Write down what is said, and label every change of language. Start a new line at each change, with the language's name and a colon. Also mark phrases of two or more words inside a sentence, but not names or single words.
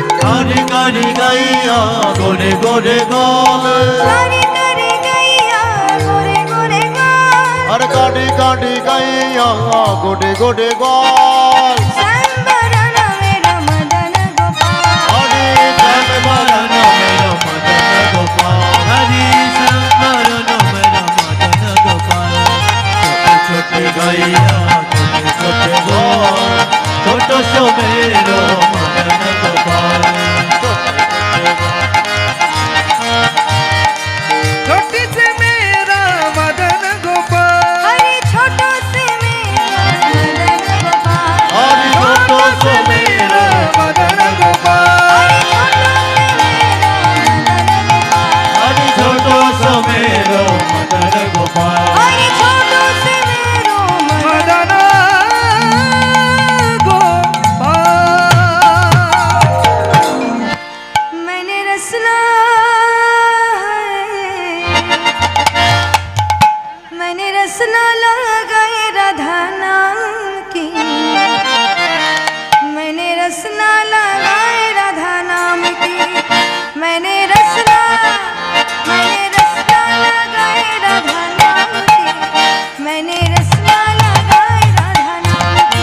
Braj: कारी कारी गैया गोरे गोरे ग्वाल कारी कारी गैया गोरे गोरे ग्वाल अरे कारी कारी गैया गोरे गोरे ग्वाल संबरन मेरो मदन गोपाल अरे शंकरन मेरो मदन गोपाल हरि शंकरन मेरो मदन गोपाल छोटे छोटे गैया छोटे छोटे गोवाल छोटो सो मेरो मदन गोपाल
Hindi: छोटी से मेरा मदन गोपाल
Braj: हरी छोटो से मेरो मदन गोपाल हरि छोटो सो
Hindi: मेरा
Braj: मेरो मदन गोपाल हरी छोटो से मेरो मदन गोपाल हरि छोटो सो मेरो मदन हरी छोटो से मेरो मदन गोपाल मैंने रसना मैंने रसना लगाए राधा नाम की मैंने रसना लगाए राधा नाम की मैंने रसना लगाए राधा नाम की मैंने रसना लगाए राधा नाम की